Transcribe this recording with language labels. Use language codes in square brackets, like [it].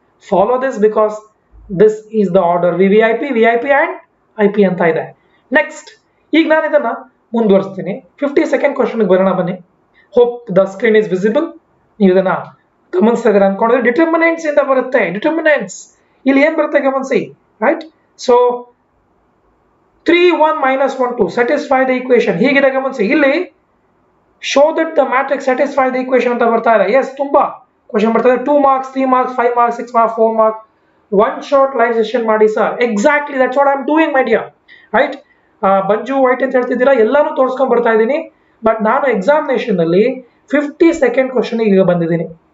[en] Follow this because this is the order. V and I P [kn] ಅಂತ ಇದೆ. Next, ಈಗ ನಾನು ಇದನ್ನ ಮುಂದುವರಿಸ್ತೀನಿ. 52nd ಕ್ವಶನ್ ಬರೋಣ ಬನ್ನಿ. [en] Hope the screen is visible. [kn] ನೀವು ಇದನ್ನ ಗಮನಿಸ್ತಾ ಇದ್ದೀರಾ ಅನ್ಕೊಂಡ್ರೆ ಡಿಟರ್ಮಿನೆಂಟ್ಸ್ ಇಂದ ಬರುತ್ತೆ. ಡಿಟರ್ಮಿನೆಂಟ್ಸ್ ಇಲ್ಲಿ ಏನ್ ಬರುತ್ತೆ ಗಮನಿಸಿ, right? [en] so 3 1 minus 1 2 satisfy the equation [kn] ಹೀಗಿದೆ ಗಮನಿಸಿ. [en] ಇಲ್ಲಿ show that the matrix satisfy the equation [kn] ಅಂತ ಬರ್ತಾ ಇದೆ. ಎಸ್, ತುಂಬಾ ಕ್ವಶನ್ ಬರ್ತಾ ಇದೆ. 2 marks 3 marks 5 marks 6 marks 4 marks. [en] one short live session [kn] ಮಾಡಿ sir. [en] Exactly that's what I am doing my dear, right? [kn] ಬಂಜು white ಅಂತ ಹೇಳ್ತಿದ್ದೀರಾ, ಎಲ್ಲಾನು ತೋರಿಸ್ಕೊಂಡ್ ಬರ್ತಾ ಇದ್ದೀನಿ. ಬಟ್ ನಾನು ಎಕ್ಸಾಮಿನೇಷನ್ ಅಲ್ಲಿ 52nd ಕ್ವಶನ್ ಈಗ ಬಂದಿದ್ದೀನಿ.